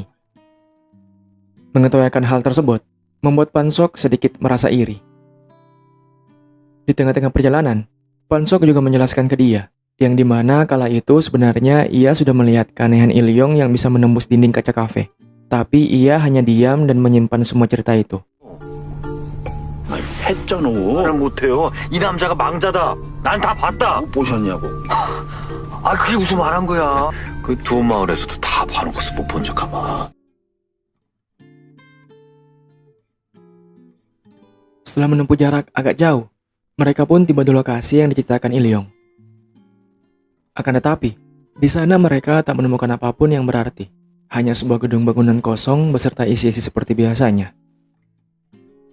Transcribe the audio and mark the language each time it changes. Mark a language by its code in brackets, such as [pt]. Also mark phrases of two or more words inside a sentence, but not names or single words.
[id] Mengetahui akan hal tersebut, membuat Pan Sok sedikit merasa iri. Di tengah-tengah perjalanan, Pan Sok juga menjelaskan ke dia, yang dimana kala itu sebenarnya ia sudah melihat keanehan Il-yong yang bisa menembus dinding kaca kafe. Tapi ia hanya diam dan menyimpan semua cerita itu. [ko] 했잖아. 말을 못해요. 이 남자가 망자다. 난 다 봤다. 보셨냐고. 아 그게 무슨 말한 거야. 그 두 마을에서도 다 봐놓고서 못 본 척 하마. [id] Setelah menempuh jarak agak jauh, mereka pun tiba di lokasi yang diceritakan Il-yong. Akan tetapi, di sana mereka tak menemukan apapun yang berarti. Hanya sebuah gedung bangunan kosong beserta isi-isi seperti biasanya.